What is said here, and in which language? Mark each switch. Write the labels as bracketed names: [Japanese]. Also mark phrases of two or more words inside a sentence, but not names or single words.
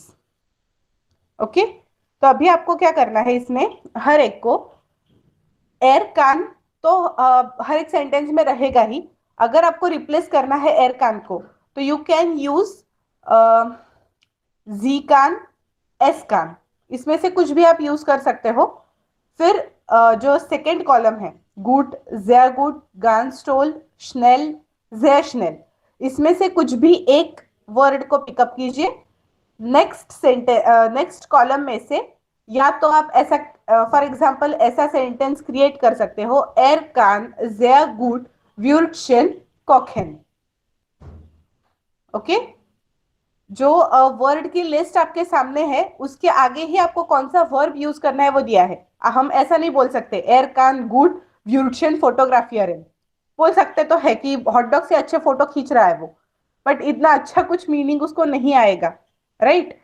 [Hindi] ओके, तो अभी आपको क्या करना है इसमें, हर एक को [German] er kann [Hindi] तो हर एक सेंटेंस में रहेगा ही। अगर आपको रिप्लेस करना है [German] er kann [Hindi] को, तो [English] यू कैन यूज [German] sie kann, es kann, [Hindi] इसमें से कुछ भी आप यूज कर सकते हो। फिर जो सेकेंड कॉलम है, गुड, [German] sehr gut, ganz toll, schnell, sehr schnell, [Hindi] इसमें से कुछ भी एक वर्ड को पिकअप कीजिए। [English] नेक्स्ट सेंटेंस, नेक्स्ट कॉलम [Hindi] में से या तो आप ऐसा [English] फॉर एग्जांपल [Hindi] ऐसा सेंटेंस क्रिएट कर सकते हो, [German] er kann sehr gut Würstchen kochen. [Hindi] ओके, जो वर्ड की लिस्ट आपके सामने है उसके आगे ही आपको कौन सा वर्ब यूज करना है वो दिया है। हम ऐसा नहीं बोल सकते [German] er kann gut beautician fotografier. [Hindi] बोल सकते तो है कि हॉटडॉग से अच्छे फोटो खींच रहा है वो, बट इतना अच्छा कुछ मीनिंग उसको नहीं आएगा, राइट?